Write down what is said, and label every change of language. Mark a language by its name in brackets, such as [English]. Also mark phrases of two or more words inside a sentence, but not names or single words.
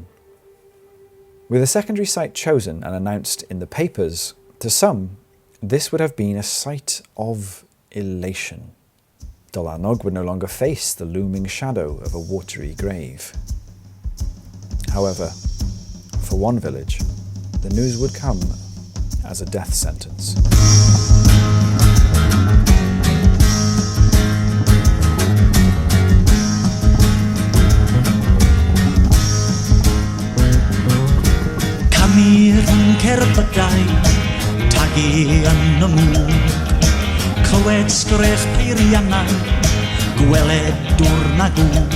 [English] With a secondary site chosen and announced in the papers, to some, this would have been a sight of elation. Dolanog would no longer face the looming shadow of a watery grave. However, for one village, the news would come as a death sentence. [Welsh] Camir yn cerbydau, tagu yn y mŵr, clywed sgrech peiriannau, gweled dwr na gŵr.